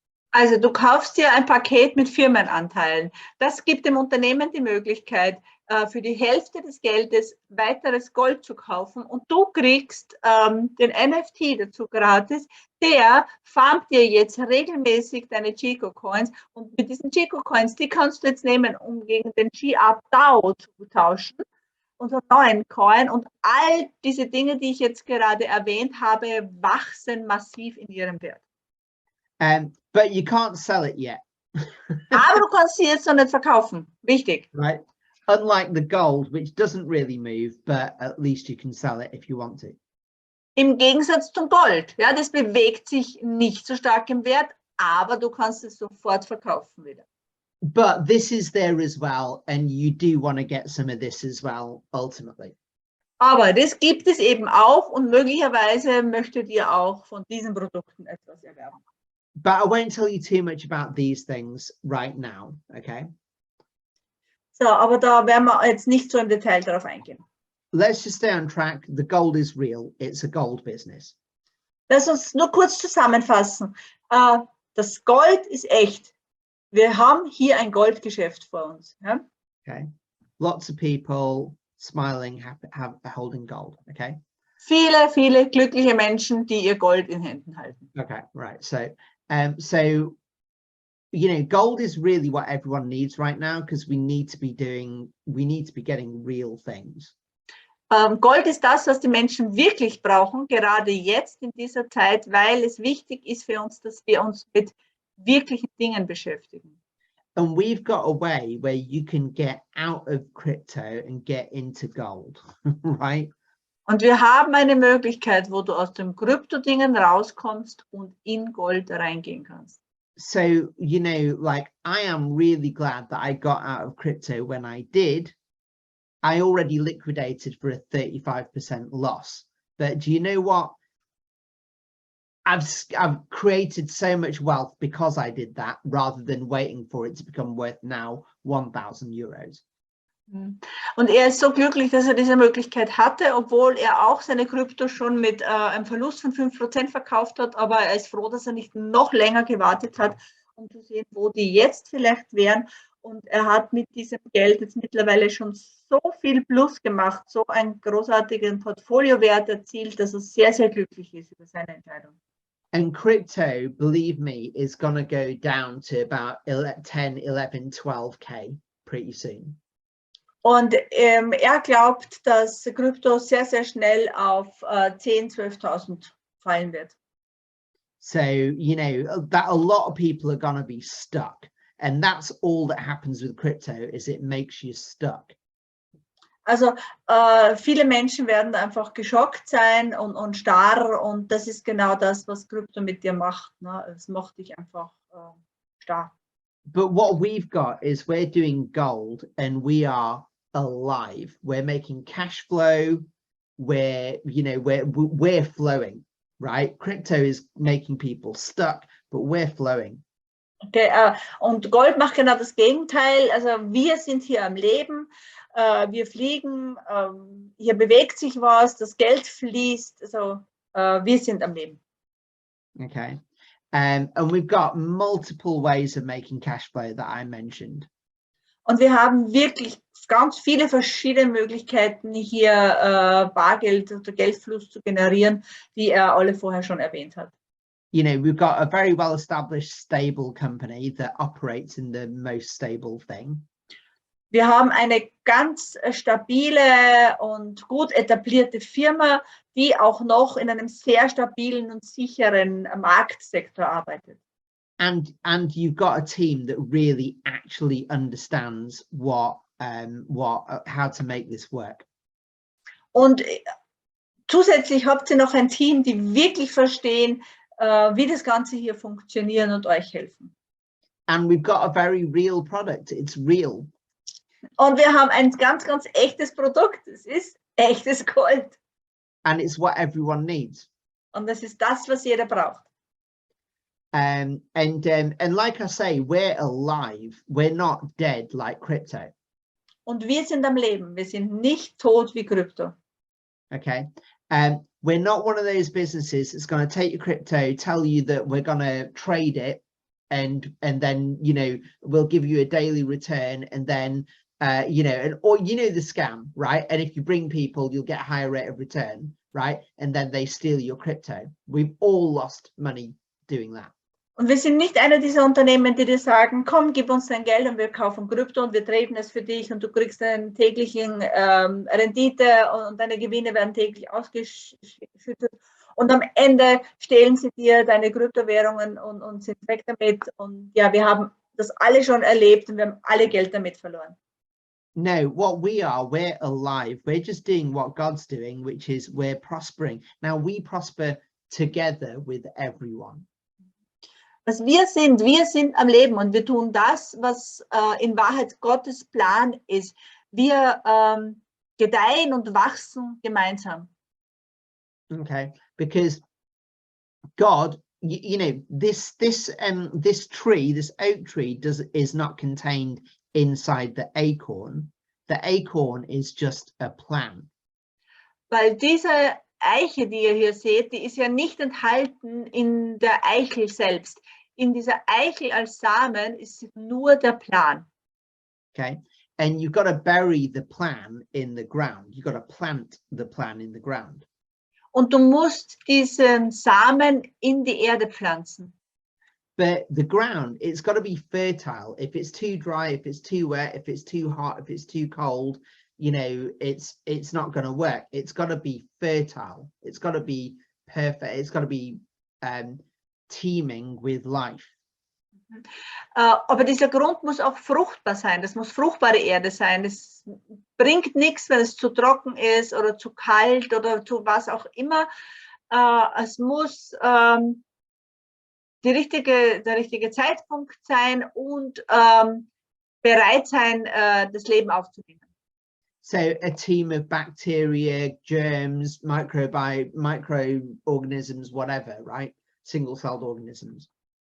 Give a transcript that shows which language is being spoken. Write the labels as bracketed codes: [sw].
[de] Also du kaufst dir ein Paket mit Firmenanteilen. Das gibt dem Unternehmen die Möglichkeit, für die Hälfte des Geldes weiteres Gold zu kaufen und du kriegst den NFT dazu gratis. Der farmt dir jetzt regelmäßig deine Chico Coins und mit diesen Chico Coins, die kannst du jetzt nehmen, um gegen den GR DAO zu tauschen, unseren neuen Coin, und all diese Dinge, die ich jetzt gerade erwähnt habe, wachsen massiv in ihrem Wert. [en] But you can't sell it yet. [de] Aber du kannst sie jetzt noch nicht verkaufen. Wichtig. [en] Right. Unlike the gold, which doesn't really move, but at least you can sell it if you want to. [de] Im Gegensatz zum Gold. Ja, das bewegt sich nicht so stark im Wert, aber du kannst es sofort verkaufen wieder. [en] But this is there as well, and you do want to get some of this as well, ultimately. [de] Aber das gibt es eben auch und möglicherweise möchtet ihr auch von diesen Produkten etwas erwerben. [en] But I won't tell you too much about these things right now, okay? [de] So, aber da werden wir jetzt nicht so im Detail darauf eingehen. [en] Let's just stay on track. The gold is real. It's a gold business. [de] Lass uns nur kurz zusammenfassen. Das Gold ist echt. Wir haben hier ein Goldgeschäft vor uns. Ja? Okay. [en] Lots of people smiling, holding gold. Okay. [de] Viele, viele glückliche Menschen, die ihr Gold in Händen halten. [en] Okay, right. So, you know, gold is really what everyone needs right now because we need to be getting real things. [de] Gold ist das, was die Menschen wirklich brauchen, gerade jetzt in dieser Zeit, weil es wichtig ist für uns, dass wir uns mit wirklichen Dingen beschäftigen. [en] And we've got a way where you can get out of crypto and get into gold, right? [de] Und wir haben eine Möglichkeit, wo du aus dem Krypto-Dingen rauskommst und in Gold reingehen kannst. [en] So, you know, like I am really glad that I got out of crypto when I did. I already liquidated for a 35% loss. But do you know what? I've created so much wealth because I did that rather than waiting for it to become worth now 1,000 euros. [de] Und er ist so glücklich, dass er diese Möglichkeit hatte, obwohl er auch seine Krypto schon mit einem Verlust von 5% verkauft hat, aber er ist froh, dass er nicht noch länger gewartet hat, um zu sehen, wo die jetzt vielleicht wären. Und er hat mit diesem Geld jetzt mittlerweile schon so viel Plus gemacht, so einen großartigen Portfoliowert erzielt, dass er sehr, sehr glücklich ist über seine Entscheidung. [en] And crypto, believe me, is going to go down to about 10, 11, 12K pretty soon. [de] Und er glaubt, dass Krypto sehr, sehr schnell auf 10.000, 12.000 fallen wird. [en] So, you know, that a lot of people are going to be stuck. And that's all that happens with crypto, is it makes you stuck. [de] Also viele Menschen werden einfach geschockt sein und starr und das ist genau das, was Krypto mit dir macht. Ne? Es macht dich einfach starr. [en] But what we've got is we're doing gold and we are alive. We're making cash flow. We're flowing, right? Crypto is making people stuck, but we're flowing. [de] Okay, und Gold macht genau das Gegenteil. Also wir sind hier am Leben, wir fliegen, hier bewegt sich was, das Geld fließt, also wir sind am Leben. [en] Okay, and we've got multiple ways of making cash flow that I mentioned. [de] Und wir haben wirklich ganz viele verschiedene Möglichkeiten, hier Bargeld oder Geldfluss zu generieren, die er alle vorher schon erwähnt hat. [en] You know, we've got a very well-established, stable company that operates in the most stable thing. [de] Wir haben eine ganz stabile und gut etablierte Firma, die auch noch in einem sehr stabilen und sicheren Marktsektor arbeitet. [en] And you've got a team that really actually understands how to make this work. [de] Und zusätzlich habt ihr noch ein Team, die wirklich verstehen, wie das Ganze hier funktioniert und euch helfen. [en] And we've got a very real product. It's real. [de] Und wir haben ein ganz, ganz echtes Produkt. Es ist echtes Gold. [en] And it's what everyone needs. [de] Und das ist das, was jeder braucht. [en] And like I say, we're alive. We're not dead like crypto. [de] Und wir sind am Leben. Wir sind nicht tot wie Krypto. Okay. [en] We're not one of those businesses that's going to take your crypto, tell you that we're going to trade it, and then, you know, we'll give you a daily return, and then you know, or you know the scam, right? And if you bring people, you'll get a higher rate of return, right? And then they steal your crypto. We've all lost money doing that. [de] Und wir sind nicht einer dieser Unternehmen, die dir sagen, komm, gib uns dein Geld und wir kaufen Krypto und wir traden es für dich und du kriegst einen täglichen Rendite und deine Gewinne werden täglich ausgeschüttet. Und am Ende stehlen sie dir deine Kryptowährungen und sind weg damit. Und ja, wir haben das alle schon erlebt und wir haben alle Geld damit verloren. [en] No, what we are, we're alive. We're just doing what God's doing, which is we're prospering. Now we prosper together with everyone. [de] Was wir sind am Leben und wir tun das, was in Wahrheit Gottes Plan ist. Wir gedeihen und wachsen gemeinsam. [en] Okay, because God, you know, this tree, this oak tree, is not contained inside the acorn. The acorn is just a plan. [de] Weil diese Eiche, die ihr hier seht, die ist ja nicht enthalten in der Eichel selbst. In dieser Eichel als Samen ist nur der Plan. [en] Okay, and you've got to bury the plan in the ground. You've got to plant the plan in the ground. [de] Und du musst diesen Samen in die Erde pflanzen. [en] But the ground, it's got to be fertile. If it's too dry, if it's too wet, if it's too hot, if it's too cold, you know, it's not going to work. It's got to be fertile. It's got to be perfect. It's got to be teeming with life. [de] Aber dieser Grund muss auch fruchtbar sein. Das muss fruchtbare Erde sein. Es bringt nichts, wenn es zu trocken ist oder zu kalt oder zu was auch immer. Es muss der richtige Zeitpunkt sein und bereit sein, das Leben aufzunehmen. [en] So a team of bacteria, germs, microorganisms, whatever, right? Single-celled organisms.